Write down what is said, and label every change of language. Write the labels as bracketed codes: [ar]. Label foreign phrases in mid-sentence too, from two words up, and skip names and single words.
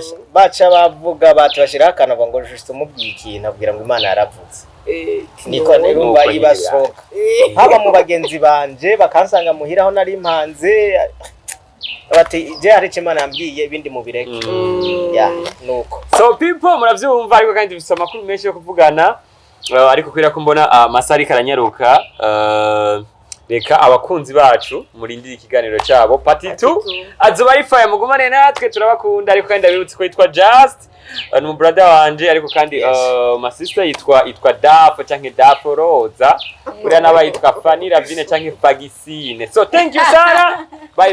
[rn] baca bavuga bati bashira akanavuga ngo juste umubwiye ikintu abwira ngo Imana yaravuze niko nerumva ibasoka haba mu bagenzi banje bakansanga muhiraho nari impanze bati je hari Imana yambwiye ibindi mu bireke nuko so people muravyumva ariko kandi bifite amakuru menshi yo kuvugana ariko kwira ko mbona amasari karanyaruka reka abakunzi bacu murindira ikiganiro cyabo party 2 azuba ifaya mugumane natwe turabakunda ariko kandi abibutse ko yitwa Just no brother wanje ariko kandi [en] my sister [rn] yitwa Dafo canke Dafo Roza uriya nabayitwa Fanny Lavine canke Fagisine so [en] thank you Sara bye bye